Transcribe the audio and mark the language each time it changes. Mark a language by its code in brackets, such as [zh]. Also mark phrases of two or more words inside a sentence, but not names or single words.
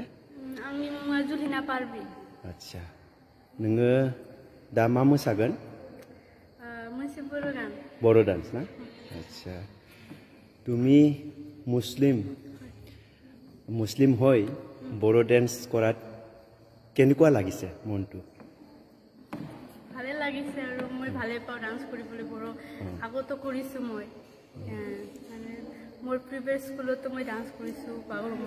[brx] आंनि मुङा जुलिना पारभिन। आच्छा नोङो दा मा मोसागोन? मोनसे बर' गान। बर' डान्स ना? आच्छा [as] তুমি মুছলিম হৈ বড়ো ডেন্স কৰাত কেনেকুৱা লাগিছে মনটো? ভালে লাগিছে আৰু মই ভালে পাওঁ ডান্স কৰিবলৈ বড়ো আগতো কৰিছো মই মানে মোৰ প্ৰিভিয়াছ স্কুলতো মই ডান্স কৰিছো বাগৰুম্বা।